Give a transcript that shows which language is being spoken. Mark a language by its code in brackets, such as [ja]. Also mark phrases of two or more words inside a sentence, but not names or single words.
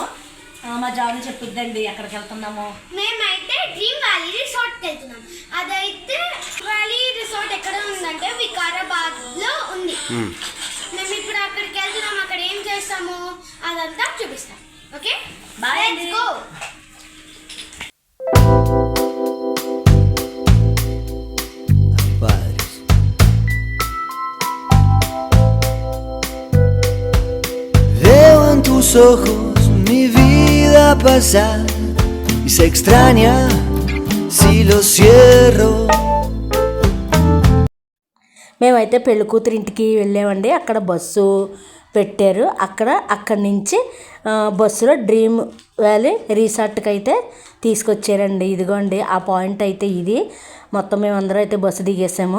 [te] మా జాబ్ చెప్పుద్దండి ఎక్కడికి వెళ్తున్నాము. మేమైతే డ్రీమ్ వ్యాలీ రిసార్ట్కి వెళ్తున్నాం. అదైతే వ్యాలీ రిసార్ట్ ఎక్కడ ఉందంటే వికారాబాద్లో ఉంది. మేము ఇప్పుడు అక్కడికి వెళ్తున్నాం. అక్కడ ఏం చేస్తామో అదంతా చూపిస్తాం. ఓకే, [en] Bye, let's go. [es] Veo en tus ojos mi vida pasar y se extraña si lo cierro. [te] మేమైతే పెళ్లి కూతురు ఇంటికి వెళ్ళామండి. అక్కడ బస్సు పెట్టారు. అక్కడి నుంచి బస్సులో డ్రీమ్ వ్యాలీ రిసార్ట్కి అయితే తీసుకొచ్చారండి. ఇదిగోండి ఆ పాయింట్ అయితే ఇది. మొత్తం మేమందరం అయితే బస్సు దిగేసాము.